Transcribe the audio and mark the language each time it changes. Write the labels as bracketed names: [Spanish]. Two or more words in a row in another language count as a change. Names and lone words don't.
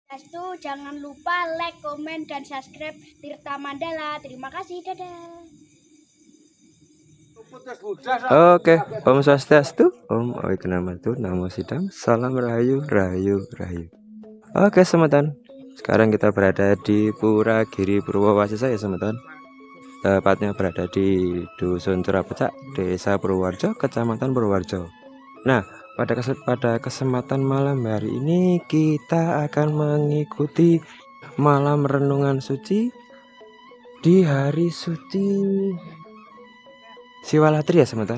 [Indonesian] Itu jangan lupa like, komen, dan subscribe Tirta Mandala. Terima kasih, dadah. Oke, Om Swastiastu, Om Wignamatu, Namo Sidam, Salam Rahayu, Rahayu, Rahayu. Oke, semeton. Sekarang kita berada di Pura Giri Purwowasesa ya, semeton. Tepatnya berada di Dusun Curapecak, Desa Purworejo, Kecamatan Purworejo. Nah, pada kesempatan malam hari ini kita akan mengikuti malam renungan suci di hari suci Siwalatri ya, semeton.